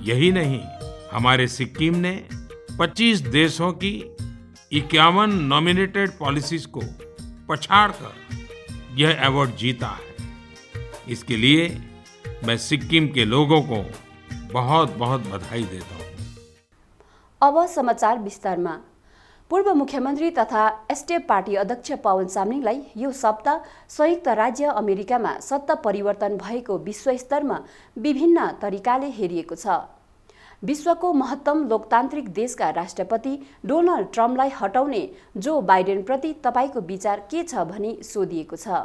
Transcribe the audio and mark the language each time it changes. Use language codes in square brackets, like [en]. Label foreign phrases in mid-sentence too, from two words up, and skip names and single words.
[hi] यही नहीं, हमारे सिक्किम ने 25 देशों की 51 [en] nominated policies [hi] को पछाड़कर यह अवार्ड जीता है। इसके लिए मैं सिक्किम के लोगों को बहुत बहुत बधाई देता हूँ। [ne] अब समाचार विस्तारमा। पूर्व मुख्यमन्त्री तथा एसटीएफ पार्टी अध्यक्ष पवन चामलिङलाई यो सप्ताह संयुक्त राज्य अमेरिकामा सत्ता परिवर्तन भएको विश्वस्तरमा विभिन्न तरिकाले हेरिएको छ। विश्वको महत्तम लोकतान्त्रिक देशका राष्ट्रपति डोनाल्ड ट्रम्पलाई हटाउने जो बाइडेनप्रति तपाईको विचार के छ भनी सोधिएको छ।